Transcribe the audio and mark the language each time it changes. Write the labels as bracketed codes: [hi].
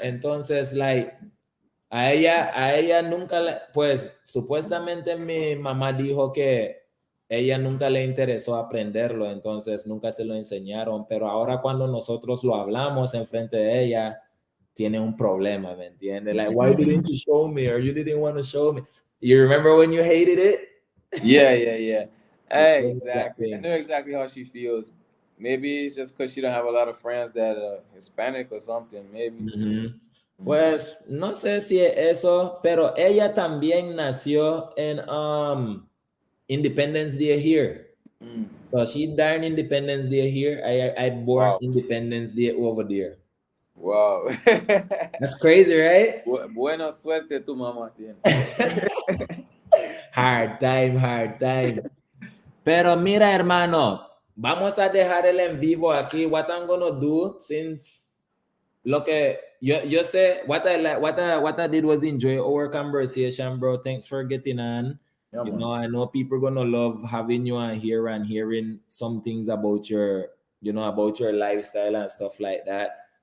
[es] Entonces, like, a ella nunca, pues supuestamente mi mamá dijo que ella nunca le interesó aprenderlo, entonces nunca se lo enseñaron, pero ahora cuando nosotros lo hablamos enfrente de ella, tiene un problema, ¿me entiendes? [en] Like, why didn't you show me? Or you didn't want to show me? You remember when you hated it? Yeah. Hey, Exactly. I know exactly how she feels. Maybe it's just because she don't have a lot of friends that are Hispanic or something, maybe. [es] Pues no sé si es eso, pero ella también nació en Independence Day here. [en] So she died Independence Day here. I born Independence Day over there. Wow. That's crazy, right? [es] Buena suerte tu mamá tiene. [en] Hard time. [es] Pero mira, hermano, vamos a dejar el en vivo aquí. [en] What I'm gonna do, since [es] lo que yo sé, [en] what I did was enjoy our conversation, bro. Thanks for getting on. Yeah, you know, I know people are gonna love having you on here and hearing some things about your, about your lifestyle and stuff like that.